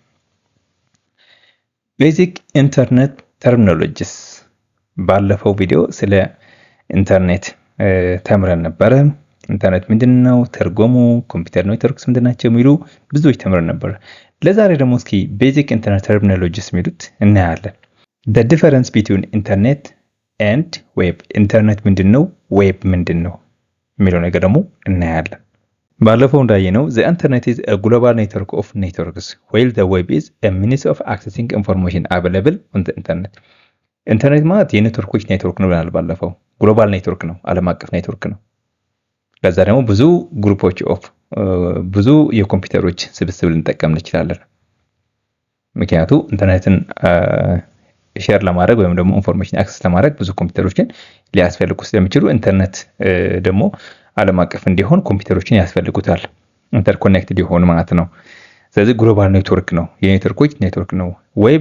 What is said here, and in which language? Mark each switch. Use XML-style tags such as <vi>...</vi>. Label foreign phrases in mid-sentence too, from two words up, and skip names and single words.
<en>basic internet terminologies።</en> <am>ባለፈው ቪዲዮ ስለ ኢንተርኔት ተምረን ነበረ። ኢንተርኔት ምንድነው፣ ትርጉሙ፣</am> <en>computer networks</en> <am>ምንድናቸው የሚሉ ብዙዎች ተምረን ነበር። ለዛሬ ደግሞ እስኪ</am> <en>basic internet terminologies</en> <am>የሚሉት እናያለን።</am> <en>the difference between internet and web።</en> <am>ኢንተርኔት ምንድነው፣ ዌብ ምንድነው የሚለው ነገር ደግሞ እናያለን። ባለፈው እንዳየነው</am> <en>the internet is a global network of networks while the web is a means of accessing information available on the internet።</en> <am>ኢንተርኔት ማለት የኔትወርኮች ኔትወርክ ነው ብለናል ባለፈው።</am> <en>global network</en> <am>ነው፣ ዓለም አቀፍ ኔትወርክ ነው። ለዛ ደግሞ ብዙ</am> <en>groups of</en> <am>ብዙ የኮምፒውተሮች ስብስብ ልንጠቀም እንችላለን። ምክንያቱ ኢንተርኔትን ሼር ለማድረግ ወይም ደግሞ</am> <en>information access</en> <am>ለማድረግ ብዙ ኮምፒውተሮችን ሊያስፈልጉ ስለሚችሉ ኢንተርኔት ደግሞ ዓለም አቀፍ እንዲሆን ኮምፒውተሮችን ያስፈልጉታል፣ ኢንተርኮኔክትድ ይሆን ማለት ነው። ስለዚህ</am> <en>global network</en> <am>ነው፣ የኔትወርኮች ኔትወርክ ነው። ዌብ</am>